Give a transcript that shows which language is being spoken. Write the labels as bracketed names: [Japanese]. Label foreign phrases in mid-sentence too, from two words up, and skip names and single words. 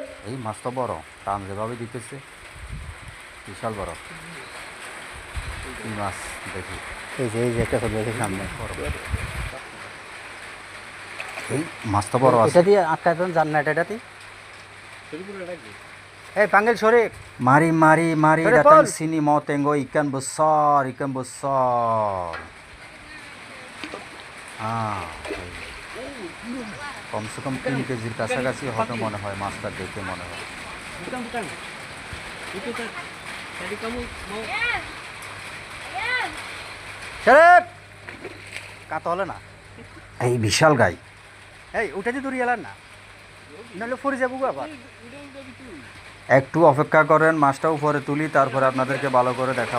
[Bangla] এই মাছ তো বড়, টান যেভাবে দিতেছে বিশাল বড়। কি মাছ দেখি? এই যে একটা ছবি আছে সামনে। এই মাছ তো বড় আছে। এটা দিয়ে আটকা দেন, জান না এটাতে। এই পাঙ্গেল শরীফ, [Malay] Mari mari mari Sorry, datang Paul. sini mau tengok ikan besar, ikan besar. [Bangla] Ah, কমসে কম 3 কেজির কাছাকাছি হবে মনে হয়, মাছটা দেখে মনে হয়। [Malay] Bukan, bukan. Itu kan. Tadi kamu mau [Bangla] শরীফ কাতো হলো না। এই বিশাল গাই। এই ওটা দিয়ে ধরে এলাম না, নাহলে পড়ে যাবো গো আবার। একটু অপেক্ষা করেন, মাছটা উপরে তুলি, তারপরে আপনাদেরকে ভালো করে দেখাবো।